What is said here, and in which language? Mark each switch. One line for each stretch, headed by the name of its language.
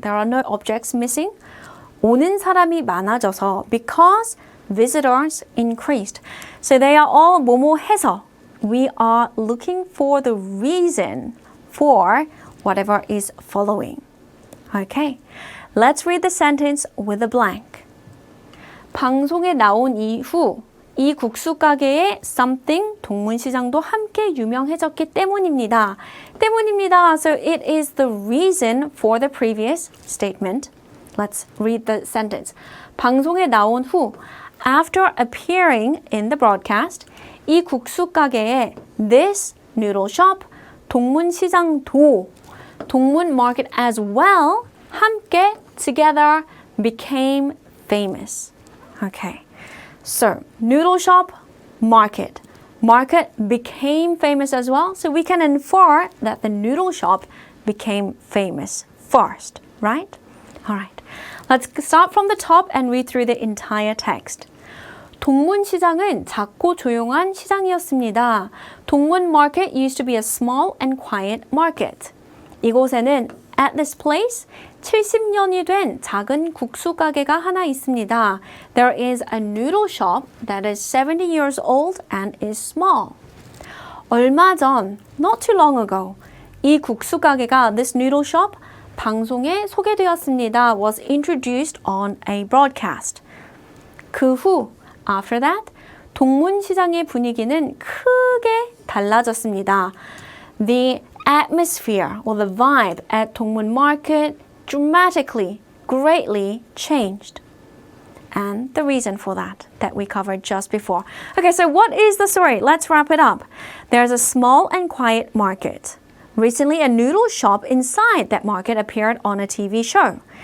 English: There are no objects missing.
Korean: 오는 사람이 많아져서,
English: because visitors increased. So they are all
Korean: 뭐뭐 해서.
English: We are looking for the reason for whatever is following. Okay, let's read the sentence with a blank.
Korean: 방송에 나온 이후 이 국수 가게의 something 동문시장도 함께 유명해졌기 때문입니다. 때문입니다.
English: So it is the reason for the previous statement. Let's read the sentence.
Korean: 방송에 나온 후
English: after appearing in the broadcast
Korean: 이 국수 가게에
English: this noodle shop
Korean: 동문시장도
English: 동문 market as well
Korean: 함께
English: together became famous. Okay. So, noodle shop, market. Market became famous as well. So we can infer that the noodle shop became famous first, right? All right. Let's start from the top and read through the entire text.
Korean: 동문시장은 작고 조용한 시장이었습니다.
English: 동문 market used to be a small and quiet market.
Korean: 이곳에는
English: at this place
Korean: 70년이 된 작은 국수 가게가 하나 있습니다.
English: There is a noodle shop that is 70 years old and is small.
Korean: 얼마 전,
English: not too long ago,
Korean: 이 국수 가게가
English: this noodle shop
Korean: 방송에 소개되었습니다.
English: Was introduced on a broadcast.
Korean: 그 후,
English: after that,
Korean: 동문시장의 분위기는 크게 달라졌습니다.
English: The atmosphere or the vibe at 동문 market dramatically, greatly changed. And the reason for that we covered just before. Okay, so what is the story? Let's wrap it up. There's a small and quiet market. Recently, a noodle shop inside that market appeared on a TV show.